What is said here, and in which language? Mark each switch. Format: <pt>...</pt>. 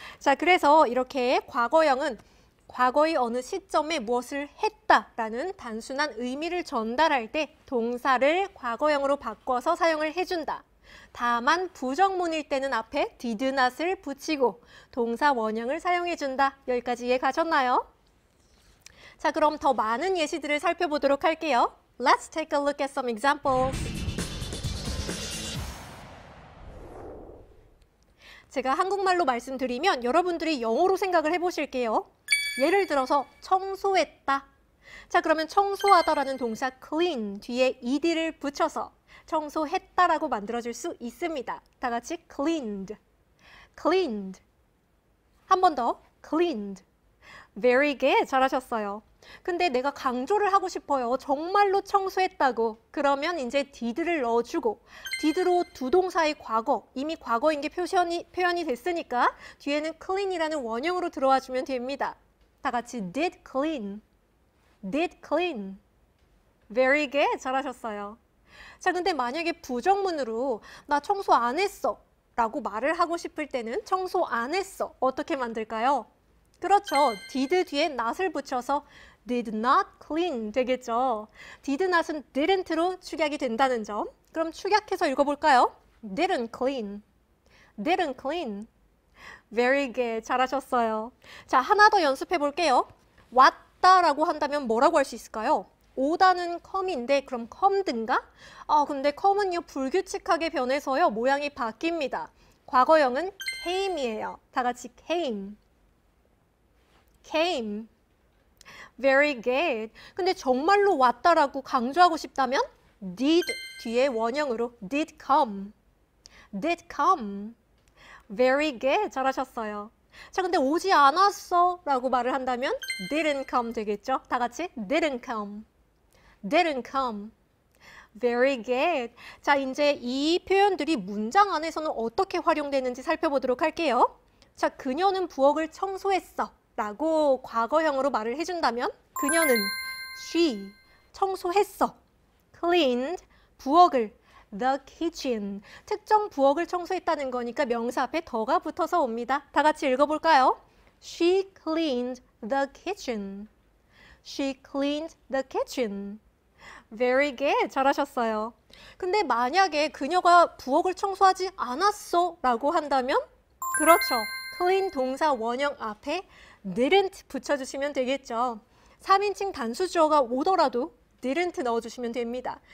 <ko>자, 그래서 이렇게 과거형은 과거의 어느 시점에 무엇을 했다라는 단순한 의미를 전달할 때 동사를 과거형으로 바꿔서 사용을 해준다. 다만 부정문일 때는 앞에 did not을 붙이고 동사 원형을 사용해준다. 여기까지 이해 가셨나요? 자, 그럼 더 많은 예시들을 살펴보도록 할게요.</ko> <en>Let's take a look at some examples.</en> <ko>제가 한국말로 말씀드리면 여러분들이 영어로 생각을 해보실게요. 예를 들어서 청소했다. 자, 그러면 청소하다라는 동사 clean 뒤에 ed를 붙여서 청소했다라고 만들어줄 수 있습니다. 다 같이 cleaned, cleaned. 한 번 더, cleaned.</ko> <en>Very good.</en> <ko>잘하셨어요. 근데 내가 강조를 하고 싶어요. 정말로 청소했다고. 그러면 이제 did를 넣어주고 did로 두 동사의 과거, 이미 과거인 게 표현이 됐으니까 뒤에는 clean이라는 원형으로 들어와 주면 됩니다. 다 같이</ko> <en>did clean, did clean. Very good.</en> <ko>잘하셨어요. 자, 근데 만약에 부정문으로 나 청소 안 했어 라고 말을 하고 싶을 때는 청소 안 했어. 어떻게 만들까요? 그렇죠. did 뒤에 not을 붙여서</ko> <en>did not clean</en> <ko>되겠죠. did not은 didn't로 축약이 된다는 점. 그럼 축약해서 읽어볼까요?</ko> <en>didn't clean, didn't clean. Very good.</en> <ko>잘하셨어요. 자, 하나 더 연습해 볼게요. 왔다라고 한다면 뭐라고 할 수 있을까요? 오다는 come인데 그럼 come든가? 근데 come은요 불규칙하게 변해서요 모양이 바뀝니다. 과거형은 came이에요. 다 같이 came, came.</ko> <en>Very good.</en> <ko>근데 정말로 왔다라고 강조하고 싶다면 did 뒤에 원형으로</ko> <en>did come, did come. Very good.</en> <ko>잘하셨어요. 자, 근데 오지 않았어 라고 말을 한다면</ko> <en>didn't come</en> <ko>되겠죠? 다 같이</ko> <en>didn't come, didn't come. Very good.</en> <ko>자, 이제 이 표현들이 문장 안에서는 어떻게 활용되는지 살펴보도록 할게요. 자, 그녀는 부엌을 청소했어 라고 과거형으로 말을 해준다면 그녀는 she 청소했어, cleaned 부엌을, the kitchen 특정 부엌을 청소했다는 거니까 명사 앞에 더가 붙어서 옵니다. 다 같이 읽어볼까요?</ko> <en>She cleaned the kitchen, she cleaned the kitchen. Very good.</en> <ko>잘하셨어요. 근데 만약에 그녀가 부엌을 청소하지 않았어 라고 한다면 그렇죠. clean 동사 원형 앞에 didn't 붙여주시면 되겠죠. 3인칭 단수주어가 오더라도 didn't 넣어주시면 됩니다.</ko>